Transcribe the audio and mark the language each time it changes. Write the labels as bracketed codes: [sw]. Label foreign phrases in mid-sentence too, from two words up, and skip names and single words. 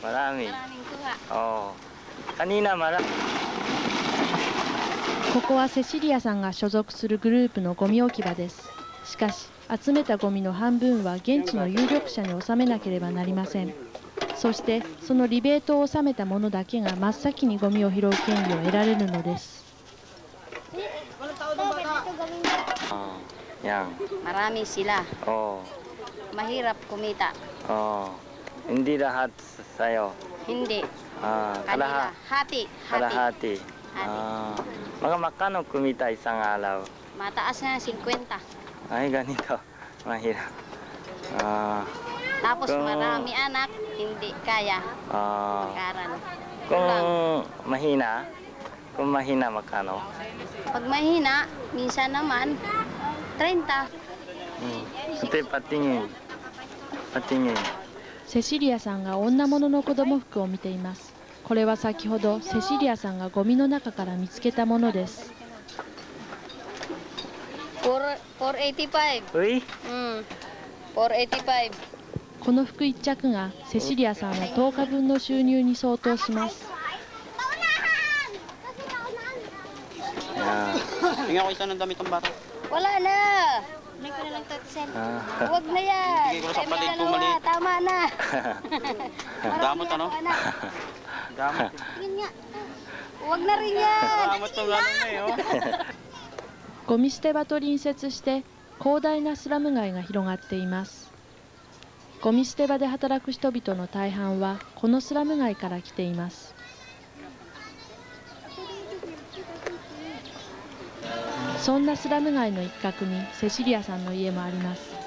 [ja] ここはセシリアさんが所属するグループのゴミ置き場です。しかし集めたゴミの半分は現地の有力者に納めなければなりません。そしてそのリベートを納めた者だけが真っ先にゴミを拾う権利を得られるのです。 [tl] Marami sila. Mahirap kumita. Hindi lahat sa'yo. Hindi. Kanila. Hati. Kalahati. Mga magkano kumita isang araw? Mataas na 50. Ay, ganito. Mahirap. Tapos marami anak, hindi kaya. Karan. Kung mahina magkano? Pag mahina, minsan naman 30. [ja] セシリアさんが女物の子供服を見ています。これは先ほどセシリアさんがゴミの中から見つけたものです。 485. 485. この服1着がセシリアさんの10日分の収入に相当します。 [tl] Tingnan ko isa ng damit ng bata. Wala na. Hindi ko na lang tatsel. Huwag na yan. Bigay ko na sa palit ko maliit. Tama na. Damot ano? Damot. Yun nga. Huwag na rin yan. Damot to gano'n na eh. [ja] ゴミ捨て場と隣接して広大なスラム街が広がっています。ゴミ捨て場で働く人々の大半はこのスラム街から来ています。そんなスラム街の一角にセシリアさんの家もあります。